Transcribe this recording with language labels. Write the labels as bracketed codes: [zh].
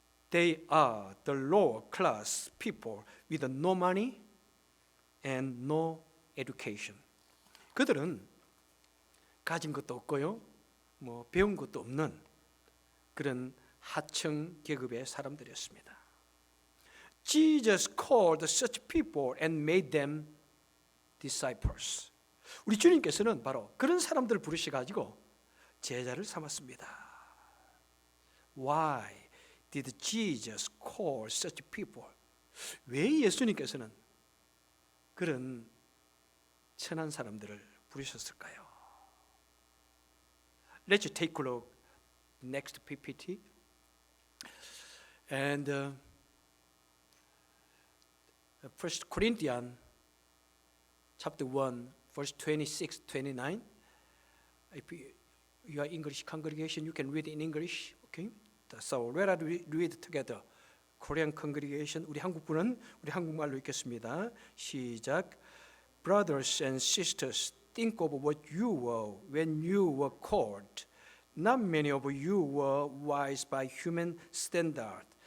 [en] They are the lower class people with no money and no education. [ko] 그들은 가진 것도 없고요, 배운 것도 없는 그런 하층 계급의 사람들이었습니다. [en] Jesus called such people and made them disciples. [ko] 우리 주님께서는 바로 그런 사람들을 부르셔가지고 제자를 삼았습니다. [en] Why did Jesus call such people? [ko] 왜 예수님께서는 그런 천한 사람들을 부르셨을까요? [en] Let's take a look next PPT. And First Corinthians chapter 1 verse 26, 29. If you are English congregation, you can read in English. Okay? So let us read together. Korean congregation, [ko] 우리 한국분은 우리 한국말로 읽겠습니다. 시작. [en] Brothers and sisters, think of what you were when you were called. Not many of you were wise by human standard.